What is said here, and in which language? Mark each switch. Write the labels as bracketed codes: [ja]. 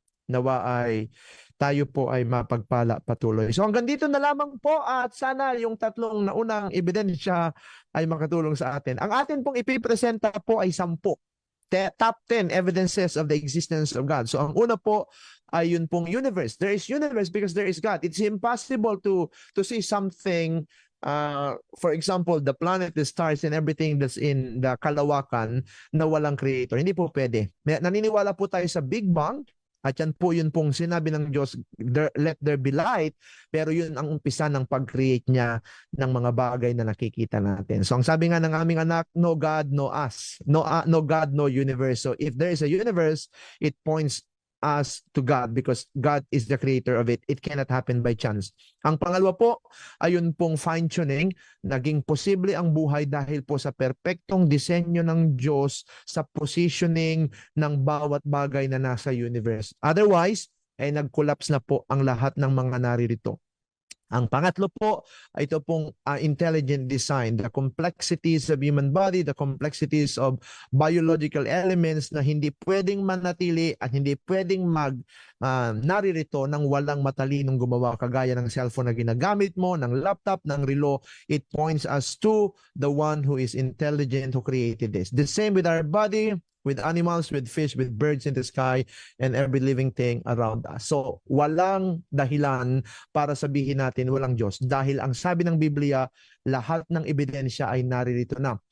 [tl] Nawa ay tayo po ay mapagpala patuloy. So hanggang dito na lamang po, at sana yung tatlong naunang ebidensya ay makatulong sa atin. Ang atin pong ipipresenta po ay 10. [en] Top 10 evidences of the existence of God. So [tl] ang una po ay yun pong [en] universe. There is universe because there is God. It's impossible to see something, for example, the planet, the stars, and everything that's in the kalawakan [tl] na walang [en] creator. [tl] Hindi po pwede. Naniniwala po tayo sa Big Bang, at yan po yun pong sinabi ng Diyos, [en] let there be light, [tl] pero yun ang umpisa ng pag-create niya ng mga bagay na nakikita natin. So ang sabi nga ng aming anak, [en] no God, no us. No God, no universe. So if there is a universe, it points us to God because God is the creator of it. It cannot happen by chance. [tl] Ang pangalawa po, ayun pong fine-tuning. Naging posible ang buhay dahil po sa perpektong disenyo ng Diyos sa positioning ng bawat bagay na nasa universe. Otherwise, ay nag-collapse na po ang lahat ng mga naririto. Ang pangatlo po ay ito pong intelligent design, [en] the complexities of human body, the complexities of biological elements [tl] na hindi pwedeng manatili at hindi pwedeng naririto ng walang matalinong gumawa, kagaya ng cellphone na ginagamit mo, ng laptop, ng relo. [en] It points us to the one who is intelligent, who created this. The same with our body, with animals, with fish, with birds in the sky, and every living thing around us. [tl] So, walang dahilan para sabihin natin walang Diyos. Dahil ang sabi ng Biblia, lahat ng ebidensya ay naririto na.